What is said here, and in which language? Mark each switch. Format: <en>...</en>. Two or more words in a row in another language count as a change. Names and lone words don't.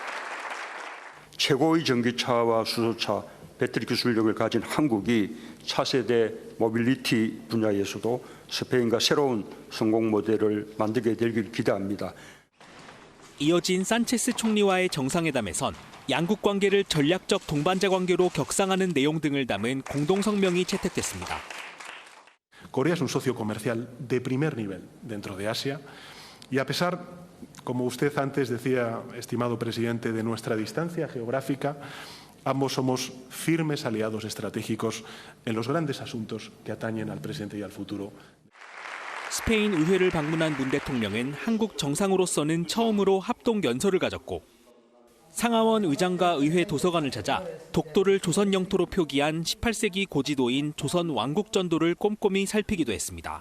<ko>최고의 전기차와 수소차, 배터리 기술력을 가진 한국이 차세대 모빌리티 분야에서도 스페인과 새로운 성공 모델을 만들게 되길 기대합니다. 이어진 산체스 총리와의 정상회담에선 양국 관계를 전략적 동반자 관계로 격상하는 내용 등을 담은 공동성명이 채택됐습니다.</ko> <es>Corea es un socio comercial de primer nivel dentro de Asia y a pesar, como usted antes decía, estimado presidente, de nuestra distancia geográfica, ambos somos firmes aliados estratégicos en los grandes asuntos que atañen al presente y al futuro.</es> <ko>스페인 의회를 방문한 문 대통령은 한국 정상으로서는 처음으로 합동 연설을 가졌고 상하원 의장과 의회 도서관을 찾아 독도를 조선 영토로 표기한 18세기 고지도인 조선 왕국전도를 꼼꼼히 살피기도 했습니다.</ko>